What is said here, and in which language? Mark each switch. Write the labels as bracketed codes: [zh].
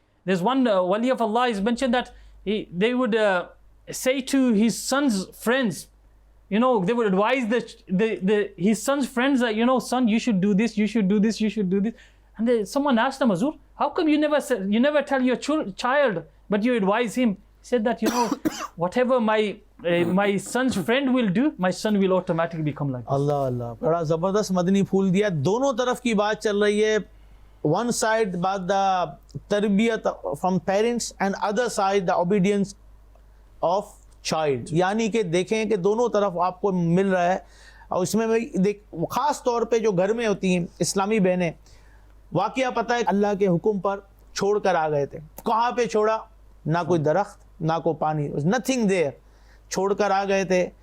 [en] There's one wali of Allah is mentioned that they would say to his son's friends, you know, they would advise his son's friends that, you know, son, you should do this, you should do this, you should do this. And someone asked him, Azur, how come you never tell your child, but you advise him? He said that, you know, whatever my son's friend will do, my son will automatically become like this. [hi] Allah Allah, बड़ा ज़बरदस्त मदनी फूल दिया। दोनों तरफ की बात चल रही है. [en] One side about the tarbiyat from parents, and other side the obedience of child. [hi] यानी कि देखें कि दोनों तरफ आपको मिल रहा है. और इसमें ख़ास तौर पे जो घर में होती हैं इस्लामी बहनें, वाक़या पता है अल्लाह के हुक्म पर छोड़ कर आ गए थे. कहाँ पे छोड़ा? ना कोई दरख्त ना कोई पानी, [en] nothing there, [hi] छोड़कर आ गए थे।